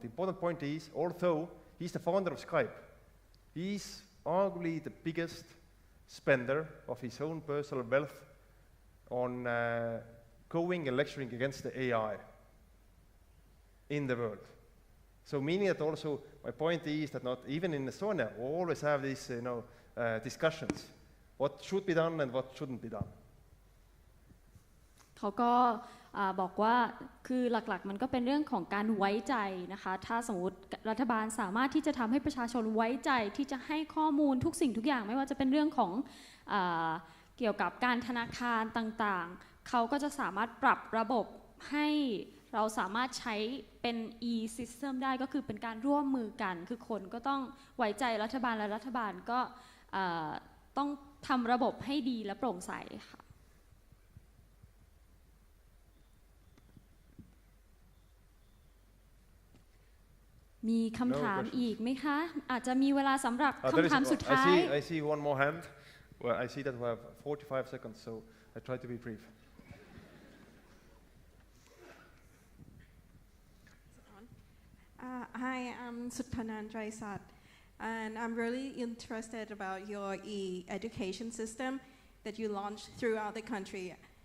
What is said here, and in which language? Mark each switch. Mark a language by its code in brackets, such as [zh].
[en] The important point is, although he's the founder of Skype, he's arguably the biggest spender of his own personal wealth on going and lecturing against the AI in the world. So meaning that also, my point is that not even in Estonia, we always have these discussions. What should be done and what shouldn't be done. [th] เขาก็บอกว่าคือหลักๆมันก็เป็นเรื่องของการไว้ใจนะคะถ้าสมมติรัฐบาลสามารถที่จะทำให้ประชาชนไว้ใจที่จะให้ข้อมูลทุกสิ่งทุกอย่างไม่ว่าจะเป็นเรื่องของ เกี่ยวกับการธนาคารต่างๆเขาก็จะสามารถปรับระบบให้เราสามารถใช้เป็น e-system ได้ก็คือเป็นการร่วมมือกันคือคนก็ต้องไว้ใจรัฐบาลและรัฐบาลก็ต้องทำระบบให้ดีและโปร่งใสค่ะมีคำถามอีกไหมคะอาจจะมีเวลาสำหรับคำถามสุดท้าย [en] I see one more hand. Well, I see that we have 45 seconds, so I try to be brief. Hi, I'm Suthanan Traisat, and I'm really interested about your e-education system that you launched throughout the country.